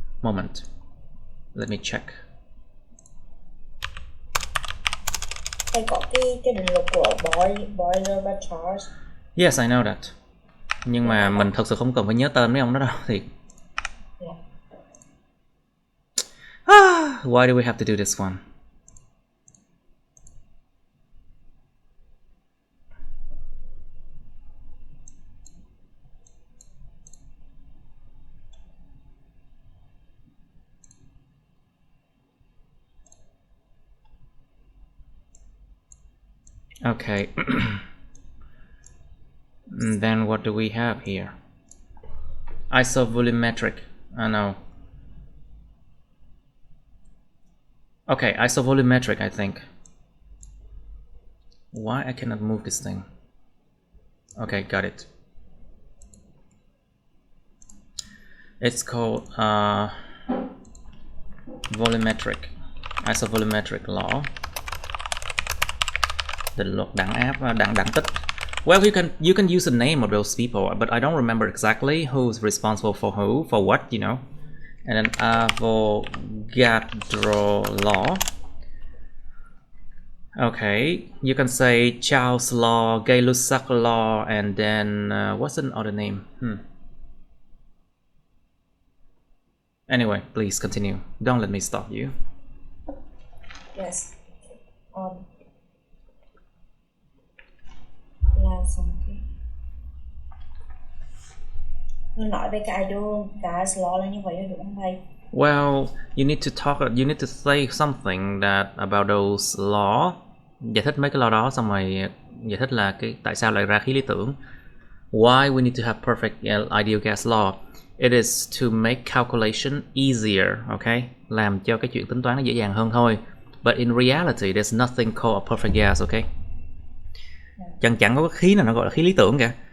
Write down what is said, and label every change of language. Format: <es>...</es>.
<en>Moment. Let me check.</en> <vi>Hay có cái định luật của Boiler-Charge.</vi> <en>Yes, I know that.</en> <vi>Nhưng mà mình thật sự không cần phải nhớ tên mấy ông đó đâu thì.</vi> <en>Why do we have to do this one? Okay. Then what do we have here? Isovolumetric. No. Okay, isovolumetric, I think. Why I cannot move this thing? Okay, got it. It's called volumetric, isovolumetric law.</en> <vi>Định luật đẳng áp, đẳng tích.</vi> <en>Well, you can use the name of those people, but I don't remember exactly who's responsible for who, for what, you know. And then Avogadro law. Okay, you can say Charles law, Gay-Lussac law, and then what's another name? Anyway, please continue. Don't let me stop you. Yes.</en> <vi>Là xong cái nó nói về cái idle gas law là như vậy được không thầy?</vi> <en>Well, you need to say something that about those law.</en> <vi>Giải thích mấy cái law đó, xong rồi giải thích là cái tại sao lại ra khí lý tưởng.</vi> <en>Why we need to have perfect ideal gas law. It is to make calculation easier, okay?</en> <vi>Làm cho cái chuyện tính toán nó dễ dàng hơn thôi.</vi> <en>But in reality, there's nothing called a perfect gas, okay?</en> <vi>Chẳng có cái khí nào nó gọi là khí lý tưởng cả.</vi>